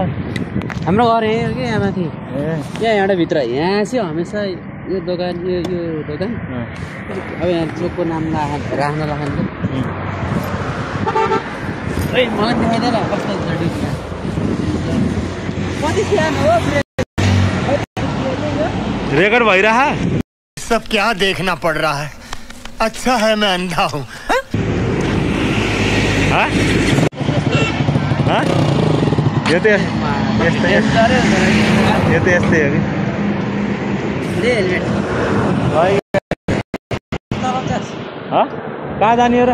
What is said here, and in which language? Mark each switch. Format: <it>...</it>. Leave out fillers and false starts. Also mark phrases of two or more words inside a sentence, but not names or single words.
<ne>हाम्रो घर यही हो कि यहाँ माथि। यहाँ एउटा भित्र यहाँ चाहिँ हमेसा यो दोकान यो दोकान। अब यहाँ चोकको नाम राख्न लाग्यो। मलाई देखाइदिएर कस्तो कति सानो हो। रेकर्ड भइरहा।</ne> <hi>सब क्या देखना पड़ रहा है। अच्छा है मैं अंधा हूँ।</hi> <ne>यो त यस्तै हो कि। कहाँ जाने हो र?</ne>